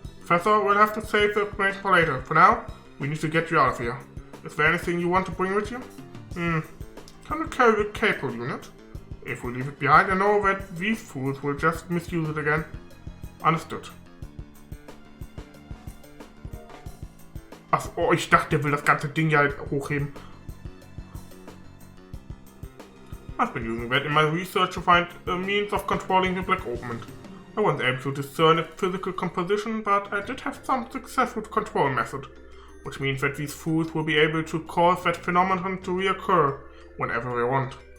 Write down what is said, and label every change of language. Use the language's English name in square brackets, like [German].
[English] Professor, we'll have to save the explanation for later. For now, we need to get you out of here. Is there anything you want to bring with you? Can you carry the cable unit? If we leave it behind, I know that these fools will just misuse it again. Understood. [German] Ach, oh, ich dachte, der will das ganze Ding ja halt hochheben. [English] I've been using that in my research to find a means of controlling the black opening. I wasn't able to discern its physical composition, but I did have some success with the control method, which means that these fools will be able to cause that phenomenon to reoccur whenever they want.